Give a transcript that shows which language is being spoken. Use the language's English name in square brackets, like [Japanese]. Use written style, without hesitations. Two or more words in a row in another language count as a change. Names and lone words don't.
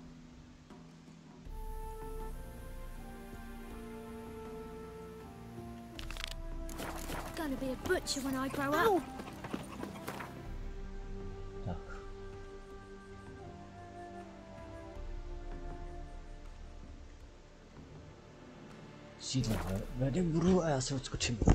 [English] Gonna be a butcher when I grow up. [Czech] Tak. Sídlo ve Edinburghu a já se odskočím.